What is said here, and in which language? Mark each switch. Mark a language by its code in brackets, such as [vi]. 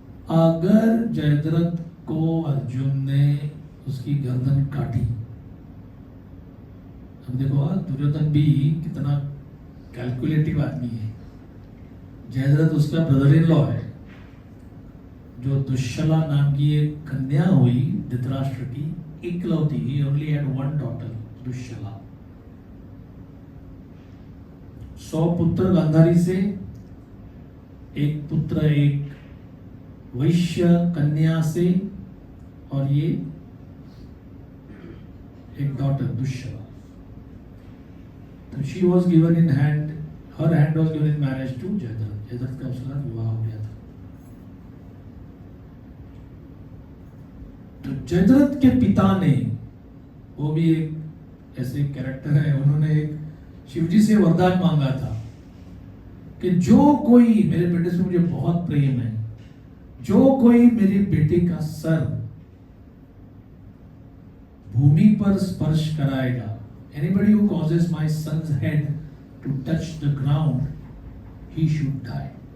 [hi] अगर जयद्रथ को अर्जुन ने उसकी गर्दन काटी, अब देखो दुर्योधन भी कितना कैलकुलेटिव आदमी है। जयद्रथ उसका ब्रदर इन लॉ है, जो दुश्शला नाम की एक कन्या हुई धृतराष्ट्र की, इकलौती, [en] he only had one daughter, Dushala. [hi] 100 पुत्र गांधारी से, एक पुत्र एक वैश्य कन्या से, और ये एक डॉटर दुश्शला। तो [en] she was given in hand, her hand was given in marriage to Jayadratha. [hi] Jayadratha का उसका विवाह हो गया था। तो जयद्रथ के पिता ने, वो भी एक ऐसे कैरेक्टर है, उन्होंने एक शिवजी से वरदान मांगा था कि जो कोई, मेरे बेटे से मुझे बहुत प्रेम है, जो कोई मेरी बेटी का सर भूमि पर स्पर्श कराएगा, [en] anybody who causes my son's head to touch the ground, he should die।